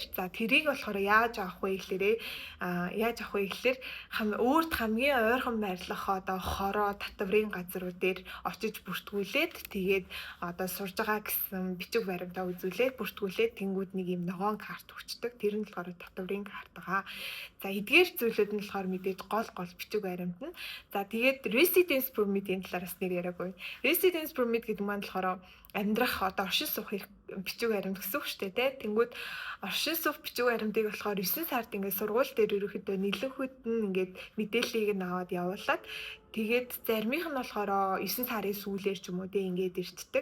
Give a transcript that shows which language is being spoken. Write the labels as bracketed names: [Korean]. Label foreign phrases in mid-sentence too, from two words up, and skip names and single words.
[Mongolian] За тэрийг болохоор яаж авах вэ гэхлээрээ өөрт хамгийн ойрхон байрлах одоо хороо татврын газрууд дээр очиж бүртгүүлээд тэгээд одоо сурж байгаа гэсэн бичиг баримтаа үзүүлээд бүртгүүлээд тэнгууд нэг юм ногоон карт өгчдөг. Тэр нь болохоор татврын карт байгаа. За эдгээр зүйлүүд нь болохоор мэдээж гол бичиг баримт нь. За тэгээд [English] residence permit- [Mongolian] ийн талаараас нэр яриаггүй. [English] Residence permit [Mongolian] гэдэг маань болохоор амьдрах одоо оршин суух бичиг баримт гэсэн үг шүү дээ тий. Тэнгүүд оршин суух бичиг баримтыг болохоор 9 сард ингээд сургууль дээр ерөөхдөө нэлээдүүд нь ингээд мэдээллийг нь аваад явуулаад тэгээд заримийнх нь болохоор 9 сарын сүүлээр ч юм уу тий ингээд ирчдэг.